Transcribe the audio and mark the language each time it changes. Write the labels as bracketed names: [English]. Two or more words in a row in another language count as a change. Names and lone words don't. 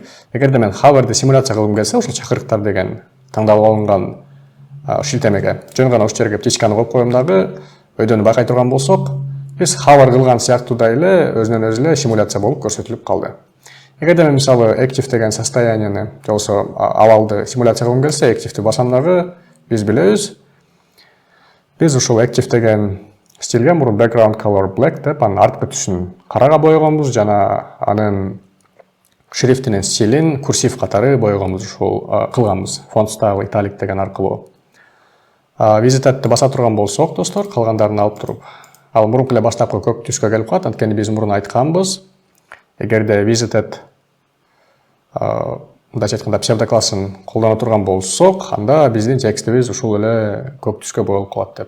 [Kyrgyz] Эгерде мен hoverди симуляция кылгым келсе, ошол чакырыктар деген таңдалып алынган шилтемеге жөн гана ушул жерге птичканы коюп коем дагы, өйдөнү байкай турган болсок, биз hover кылган сыяктуудай эле өзүнөн өзү эле симуляция болуп көрсөтүлүп калды. Эгерде мен мисалы active деген состоянияны же болбосо абалды симуляция кылгым келсе, active'ти басам дагы, биз билебиз. Биз ушул active деген стилге мурун [English] background color black [Kyrgyz] деп, анын арткы түсүн карага боёгонбуз жана анын шрифтинин стилин курсив катары боёгонбуз, ушул кылганбыз. [English] Font style italic [Kyrgyz] деген аркылуу. Visited'ти баса турган болсок, достор, калгандарын алып туруп, ал мурунку эле баштапкы көк түскө келип калат. Анткени биз мурун айтканбыз, эгерде visited мындайча айтканда псевдоклассын колдоно турган болсок, анда биздин текстибиз ушул эле көк түскө боелуп калат деп.